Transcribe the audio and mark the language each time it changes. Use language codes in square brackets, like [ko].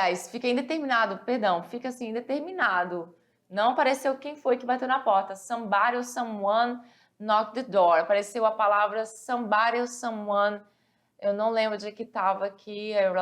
[pt] Fica indeterminado, perdão, fica assim, indeterminado. Não apareceu quem foi que bateu na porta. [en] Somebody or someone knocked the door. [pt] Apareceu a palavra somebody or someone. Eu não lembro de que estava aqui.